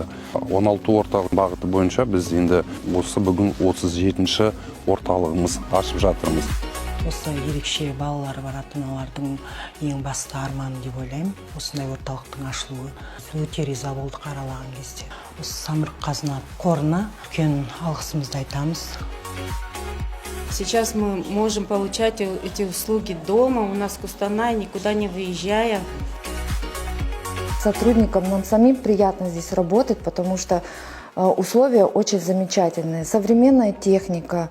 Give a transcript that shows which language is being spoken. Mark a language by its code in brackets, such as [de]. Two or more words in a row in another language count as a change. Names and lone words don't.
[kk] 16 орталық бағыты бойынша біз енді осы бүгін 37-ші орталығымыз ашып жатырмыз. Осы ерекше балалары бар ата-аналардың ең басты арманы деп ойлаймын. Осындай орталықтың ашылуы. Өте риза болдық аралаған кезде. Осы Самұрық-Қазына қорына үлкен алғысымызды айтамыз. [ru] Сейчас мы можем получать эти услуги дома, у нас в Кустанае, никуда не выезжая. Сотрудникам нам самим приятно здесь работать, потому что условия очень замечательные, современная техника.